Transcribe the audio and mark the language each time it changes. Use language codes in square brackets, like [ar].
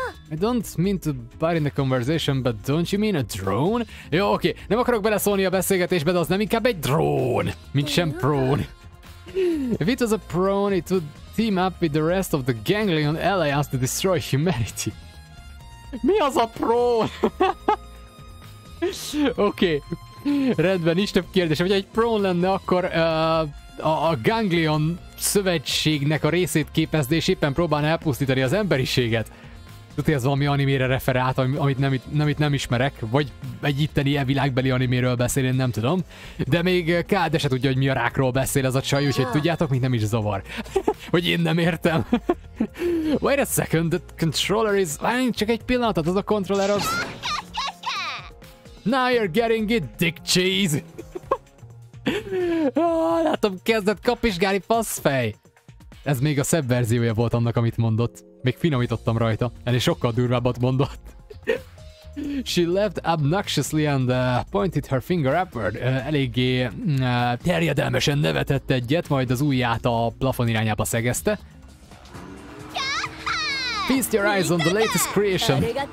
[en] I don't mean to bite in the conversation, but don't you mean a drone? [hu] Jó, oké. Nem akarok beleszólni a beszélgetésbe, de az nem inkább egy drone, mint sem prone. [en] If it was a prone, it would team up with the rest of the Ganglion Alliance to destroy humanity. [hu] Mi az a prone? Oké. Rendben, nincs több kérdés. Hogyha egy prone lenne, akkor a Ganglion szövetségnek a részét képezd, és éppen próbálna elpusztítani az emberiséget. Tudod, ez valami animére referált, amit nem ismerek, vagy egy itteni világbeli animéről beszél, én nem tudom. De még Káde se tudja, hogy mi a rákról beszél ez a csaj, úgyhogy tudjátok, még nem is zavar. Hogy én nem értem. [en] Wait a second, the controller is... [hu] Csak egy pillanatot, az a controller az... [en] Now you're getting it, dick cheese! [hu] Látom, kezdett kapizsgálni, faszfej! Ez még a szebb verziója volt annak, amit mondott. Még finomítottam rajta. Ennél sokkal durvábbat mondott. [en] She laughed obnoxiously and pointed her finger upward. [hu] Eléggé terjedelmesen nevetett egyet, majd az ujját a plafon irányába szegezte. [en] Feast your eyes on the latest creation.